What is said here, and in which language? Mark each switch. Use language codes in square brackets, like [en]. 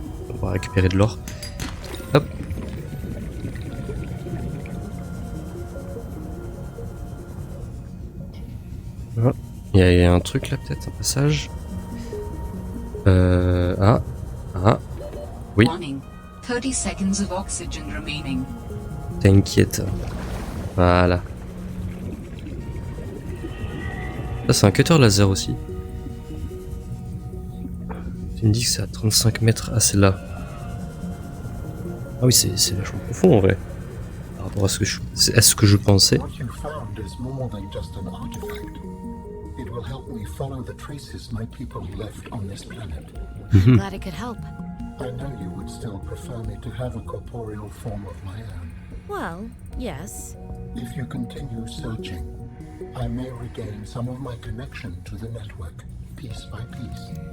[fr] On va récupérer de l'or. Hop. Ah. Il y a un truc là peut-être, un passage. Ah. Oui. [en] Warning. 30 seconds of oxygen remaining. [fr] T'inquiète. Voilà. Ça c'est un cutter laser aussi. Tu me dis que c'est à 35 mètres. Ah c'est là. Ah oui c'est vachement profond en vrai. Alors rapport à ce que je pensais. [en] What you found is more than just an artifact. It will help me follow the traces my people left on this planet. I'm glad it could help. I know you would still prefer me to have a corporeal form of my own. Well, yes. If you continue searching, I may regain some of my connection to the network, piece by piece.